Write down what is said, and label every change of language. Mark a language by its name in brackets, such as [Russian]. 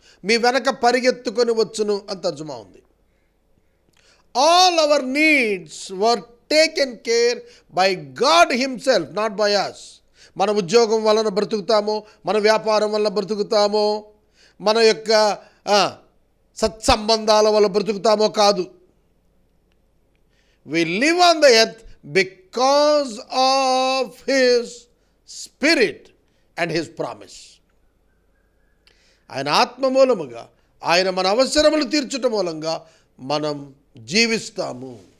[Telugu] మీ వెనక పరిగెత్తుకొని వచ్చును అని తర్జుమా ఉంది. [English] All our needs were taken care by God himself, not by us. [Telugu] మన ఉద్యోగం వలన బ్రతుకుతామో, మన వ్యాపారం వల్ల బ్రతుకుతామో, మన యొక్క సత్సంబంధాల వల్ల బ్రతుకుతామో కాదు. [English] We live on the earth because of His Spirit and His promise. [Telugu] ఆయన ఆత్మ మూలముగా, ఆయన మన అవసరములు తీర్చుట మూలంగా మనం జీవిస్తాము.